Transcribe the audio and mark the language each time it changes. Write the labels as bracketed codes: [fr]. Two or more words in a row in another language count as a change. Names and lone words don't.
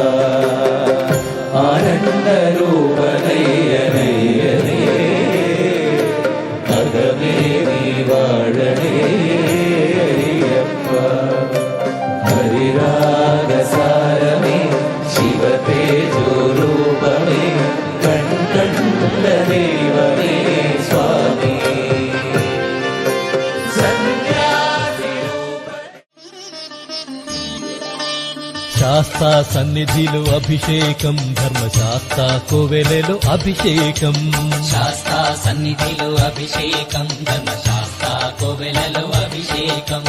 [ml] ആനന്ദരൂപനയ്യനയ്യനേ അകമേ നീ വാഴനേ അയ്യപ്പ ഹരിരാഗസാരമേ ശിവതേജോരൂപമേ കണ്ട ദൈവമേ സ്വാമി [te] శాస్తా సన్నిధిలో అభిషేకం ధర్మశాస్త్ర కోవెలలో అభిషేకం శాస్త్ర సన్నిధిలో అభిషేకం ధర్మశాస్త్ర కోవెలలో అభిషేకం